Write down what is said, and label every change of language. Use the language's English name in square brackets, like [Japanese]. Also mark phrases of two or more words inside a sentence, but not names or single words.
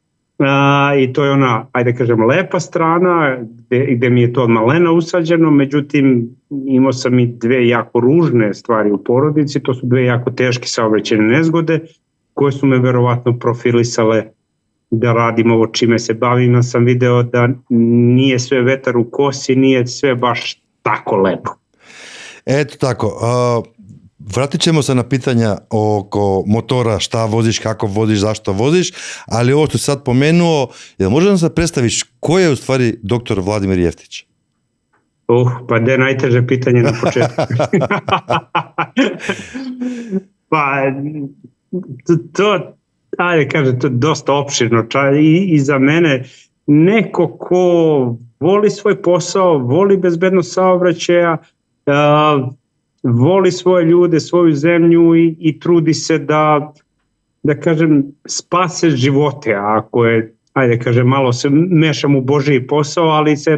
[Serbian] i to je ona, ajde kažem, lepa strana gde mi je to od malena usađeno, međutim imao sam i dve jako ružne stvari u porodici, to su dve jako teške saobraćajne nezgode koje su me verovatno profilisale da radim ovo čime se bavim, a sam video da nije sve vetar u kosi, nije sve baš tako lepo. Ето тако, вратит ćemo се на питања око мотора, шта возиш, како возиш, зашто возиш, али ово што сад поменуо, може да се представиш кој е уствари доктор Владимир Јефтич? Па де најтеже питање на почетку. Па, to, ajde kažem, to je dosta opširno i za mene neko ko voli svoj posao, voli bezbednost saobraćaja, voli svoje ljude, svoju zemlju i trudi se da kažem, spase živote, ako je, ajde kažem, malo se mešam u Božji posao, ali se